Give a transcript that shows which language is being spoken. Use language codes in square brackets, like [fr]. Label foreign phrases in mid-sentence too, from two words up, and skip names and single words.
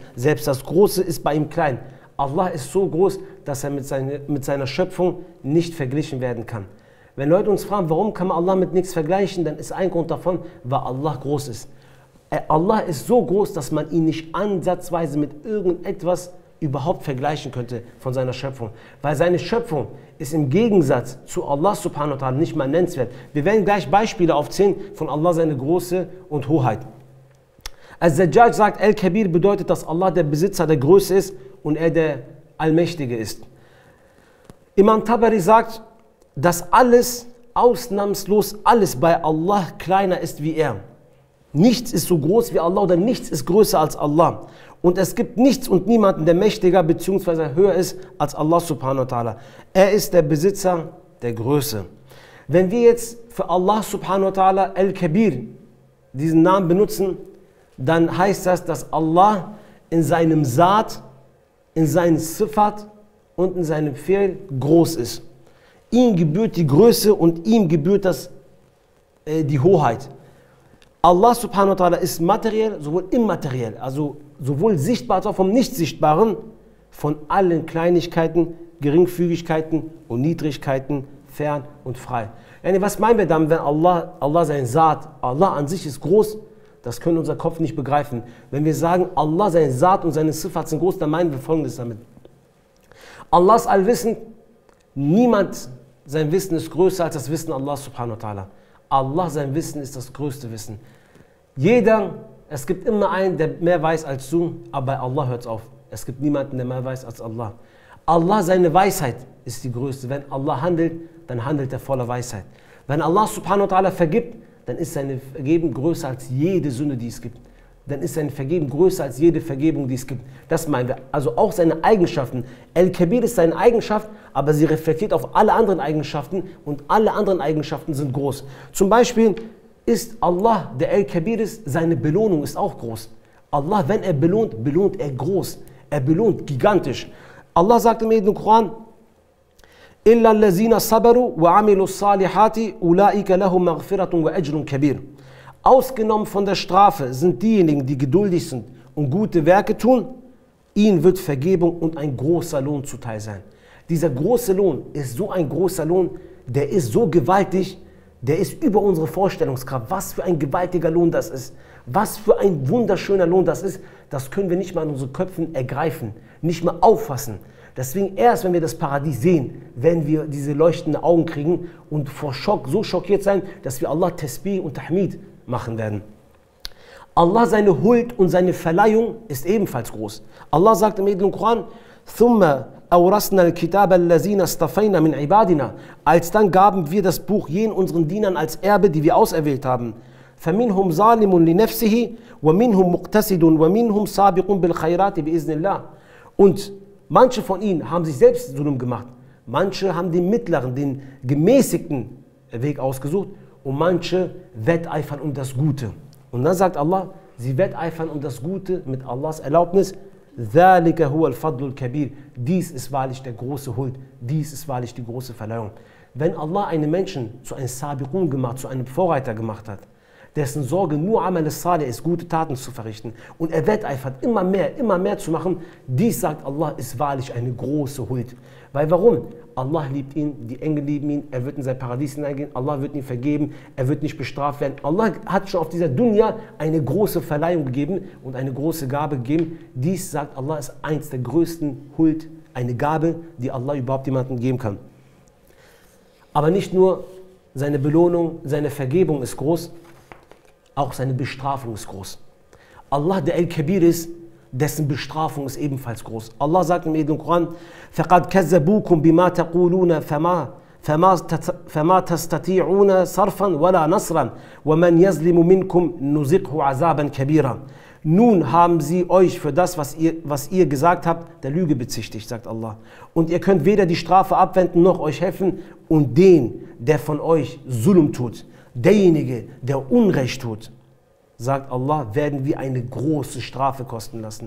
[de] Selbst das Große ist bei ihm klein. Allah ist so groß, dass er mit seiner Schöpfung nicht verglichen werden kann. Wenn Leute uns fragen, warum kann man Allah mit nichts vergleichen, dann ist ein Grund davon, weil Allah groß ist. Allah ist so groß, dass man ihn nicht ansatzweise mit irgendetwas überhaupt vergleichen könnte von seiner Schöpfung. Weil seine Schöpfung ist im Gegensatz zu Allah [ar] سبحانه وتعالى [de] nicht mal nennenswert. Wir werden gleich Beispiele aufzählen von Allah, seine Größe und Hoheit. Al-Zajjaj sagt, Al-Kabir bedeutet, dass Allah der Besitzer der Größe ist und er der Allmächtige ist. Imam Tabari sagt, dass alles, ausnahmslos alles bei Allah kleiner ist wie er. Nichts ist so groß wie Allah oder nichts ist größer als Allah. Und es gibt nichts und niemanden, der mächtiger bzw. höher ist als Allah [ar] سبحانه وتعالى. [de] Er ist der Besitzer der Größe. Wenn wir jetzt für Allah [ar] سبحانه وتعالى [de] Al-Kabir diesen Namen benutzen, dann heißt das, dass Allah in seinem Saat, in seinem Sifat und in seinem Fi'l groß ist. Ihm gebührt die Größe und ihm gebührt die Hoheit. Allah [ar] سبحانه وتعالى [de] ist materiell, sowohl immateriell, also sowohl sichtbar als auch vom Nicht-Sichtbaren, von allen Kleinigkeiten, Geringfügigkeiten und Niedrigkeiten fern und frei. Was meinen wir damit, wenn Allah sein Saat, Allah an sich ist groß, das können unser Kopf nicht begreifen. Wenn wir sagen, Allah sein Saat und seine Sifat sind groß, dann meinen wir Folgendes damit. Allah ist allwissend, Niemand, sein Wissen ist größer als das Wissen Allah [ar] سبحانه وتعالى. [de] Allah, sein Wissen ist das größte Wissen. Es gibt immer einen, der mehr weiß als du, aber bei Allah hört es auf. Es gibt niemanden, der mehr weiß als Allah. Allah, seine Weisheit ist die größte. Wenn Allah handelt, dann handelt er voller Weisheit. Wenn Allah [ar] سبحانه وتعالى [de] vergibt, dann ist seine Vergebung größer als jede Sünde, die es gibt. Dann ist seine Vergebung größer als jede Vergebung, die es gibt. Das meinen wir. Also auch seine Eigenschaften. El-Kabir ist seine Eigenschaft, aber sie reflektiert auf alle anderen Eigenschaften und alle anderen Eigenschaften sind groß. Zum Beispiel ist Allah, der El-Kabir ist, seine Belohnung ist auch groß. Allah, wenn er belohnt, belohnt er groß. Er belohnt gigantisch. Allah sagt im Heiligen Koran, [ar] إِلَّا الَّذِينَ صَبَرُوا وَعَمِلُوا الصَّالِحَاتِ أُولَٰئِكَ لَهُمْ مَغْفِرَةٌ وَأَجْرٌ كَبِيرٌ. [de] Ausgenommen von der Strafe sind diejenigen, die geduldig sind und gute Werke tun, ihnen wird Vergebung und ein großer Lohn zuteil sein. Dieser große Lohn ist so ein großer Lohn, der ist so gewaltig, der ist über unsere Vorstellungskraft. Was für ein gewaltiger Lohn das ist, was für ein wunderschöner Lohn das ist, das können wir nicht mal in unseren Köpfen ergreifen, nicht mal auffassen. Deswegen erst, wenn wir das Paradies sehen, werden wir diese leuchtenden Augen kriegen und vor Schock so schockiert sein, dass wir Allah Tasbih und Tahmid machen werden. Allah, seine Huld und seine Verleihung ist ebenfalls groß. Allah sagt im Heiligen Koran, [ar] ثُمَّ أَوْرَثْنَا الْكِتَابَ الَّذِينَ اصْطَفَيْنَا مِنْ عِبَادِنَا. [de] Alsdann gaben wir das Buch jenen unseren Dienern als Erbe, die wir auserwählt haben. [ar] فَمِنْهُمْ ظَالِمٌ لِنَفْسِهِ وَمِنْهُمْ مُقْتَسِدٌ وَمِنْهُمْ سَابِقٌ بِالْخَيْرَاتِ بِإِذْنِ اللَّهِ. [de] Und manche von ihnen haben sich selbst Zulm gemacht. Manche haben den mittleren, den gemäßigten Weg ausgesucht und manche wetteifern um das Gute. Und dann sagt Allah, sie wetteifern um das Gute mit Allahs Erlaubnis. [ar] ذَلِكَ هُوَ الْفَضْلُ الْكَبِيرُ. [de] Dies ist wahrlich der große Huld, dies ist wahrlich die große Verleihung. Wenn Allah einen Menschen zu einem Sabiqun gemacht, zu einem Vorreiter gemacht hat, dessen Sorge nur [ar] عمل الصالح [de] ist, gute Taten zu verrichten und er wetteifert immer mehr zu machen, dies, sagt Allah, ist wahrlich eine große Huld. Weil warum? Allah liebt ihn, die Engel lieben ihn, er wird in sein Paradies hineingehen, Allah wird ihn vergeben, er wird nicht bestraft werden. Allah hat schon auf dieser Dunya eine große Verleihung gegeben und eine große Gabe gegeben. Dies, sagt Allah, ist eins der größten Huld, eine Gabe, die Allah überhaupt jemandem geben kann. Aber nicht nur seine Belohnung, seine Vergebung ist groß, auch seine Bestrafung ist groß. Allah, der El-Kabir ist, dessen Bestrafung ist ebenfalls groß. Allah sagt im Heiligen Koran, [ar] فَقَدْ كَذَّبُوكُمْ بِمَا تَقُولُونَ فَمَا تَسْتَطِيعُونَ صَرْفًا وَلَا نَصْرًا وَمَنْ يَظْلِمُ مِنْكُمْ نُذِقْهُ عَذَابًا كَبِيرًا. [de] Nun haben sie euch für das, was ihr gesagt habt, der Lüge bezichtigt, sagt Allah. Und ihr könnt weder die Strafe abwenden, noch euch helfen. Und den, der von euch Zulm tut, derjenige, der Unrecht tut, sagt Allah, werden wir eine große Strafe kosten lassen.